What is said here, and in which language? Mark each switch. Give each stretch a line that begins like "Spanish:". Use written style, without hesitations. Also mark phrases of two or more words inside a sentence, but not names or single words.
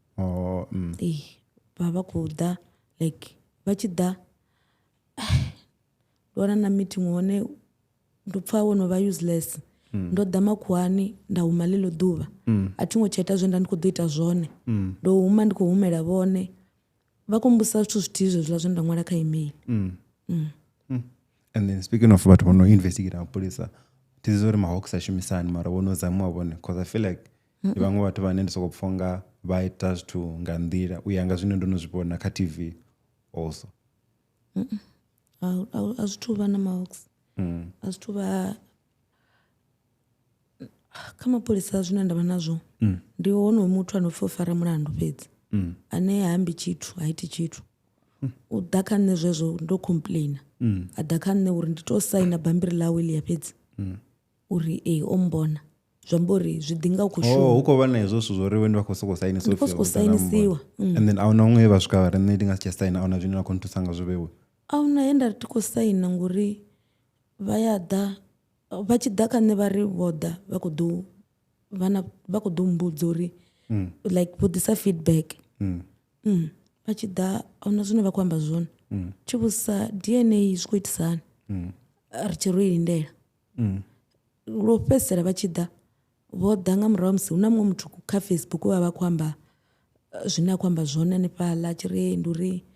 Venda: vha vha khou ḓa like vha tshi ḓa ndo wana na meeting hone ndo pfha wo no vha useless ndo ḓa makhuwani nda huma ḽeḽo ḓuvha a thi ngo tsha ita zwe nda ndi khou ḓo ita zwone ndo huma ndi khou humela vhone vha khou mbudzisa zwithu zwithihi zwezwiḽa zwe nda ṅwala kha email
English: and then speaking of
Venda: vhathu vho no investigate mapholisa thi zwi uri mahawks a shumisani mara vho no zamiwa vhone
English: because I feel like
Venda: ndi vhaṅwe vhathu vhane ndi sokou pfha nga vha ita zwithu nga nḓila u ya nga zwine ndo no zwi vhona kha
English: TV also
Venda: a zwithu vha na mahawks a zwithu vha kha mapholisa zwine nda vha nazwo ndi honoyo muthu ano pfha u fara mulandu fhedzi ane ha ambi tshithu ha iti tshithu u ḓa kha nṋe zwezwo ndo complaina a ḓa kha nṋe uri ndi to saina bambiri ḽawe ḽi ya fhedzi uri o mbona zwi amba uri zwi ḓi nga u khou shuma hu khou vha na hezwo zwithu zwo ri we ndi vha khou sokou sainisiwa
English: and then
Venda: a hu na huṅwe vha swika vha ri nṋe ndi nga si tsha saina a hu na zwine na khou nthusa nga zwo vhewe a hu na he nda ri ti khou saina ngori vha ya ḓa vha tshi ḓa kha nṋe vha ri vho ḓa vha khou ḓo mbudza uri like vho ḓisa feedback vha tshi ḓa a hu na zwine vha khou amba zwone tshi vhudzisa DNA zwi khou itisani ri tshi ro i lindela lwo fhedzisela vha tshi ḓa vho ḓa nga murahu musi hu na muṅwe muthu kha Facebook vha khou amba zwine a khou amba zwone hanefhaḽa a tshi ri ndi uri